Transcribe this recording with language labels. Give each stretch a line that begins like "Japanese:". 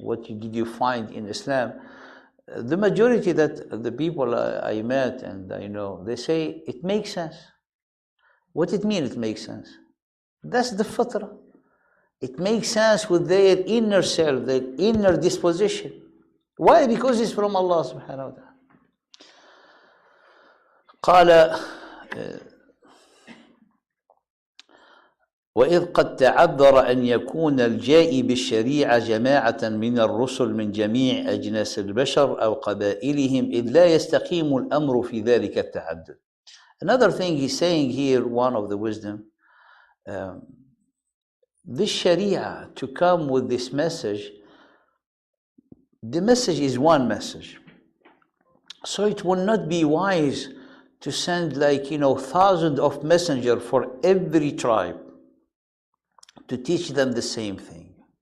English: What did you find in Islam? The majority that the people I met and I know, they say, it makes sense. What it means it makes sense? That's the fitrah. It makes sense with their inner self, their inner disposition. Why? Because it's from Allah subhanahu wa ta'ala.
Arabic: قال وإذ قد تعذر أن يكون الجائي بالشريعة جماعة من الرسل من جميع أجناس البشر أو قبائلهم إذ لا يستقيم الأمر في ذلك التعدد.
English: Another thing he's saying here, one of the wisdom, this Sharia, to come with this message, the message is one message. So it will not be wise to send, like, you know, thousands of messengers for every tribe to teach them the same thing.